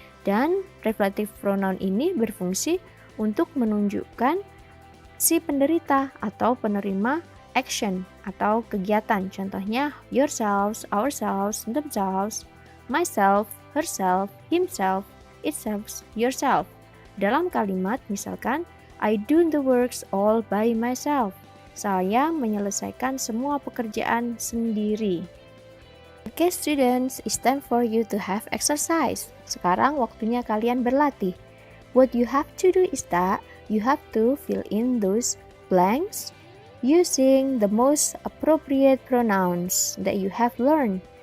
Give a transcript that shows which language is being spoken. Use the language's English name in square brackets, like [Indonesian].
[Indonesian] Dan reflective pronoun ini berfungsi untuk menunjukkan si penderita atau penerima action atau kegiatan. [English] Contohnya yourselves, ourselves, themselves, myself, herself, himself, itself, yourself. [Indonesian] Dalam kalimat misalkan [English] I do the works all by myself. [Indonesian] Saya menyelesaikan semua pekerjaan sendiri. [English] Okay students, it's time for you to have exercise. [Indonesian] Sekarang waktunya kalian berlatih. [English] What you have to do is that you have to fill in those blanks using the most appropriate pronouns that you have learned.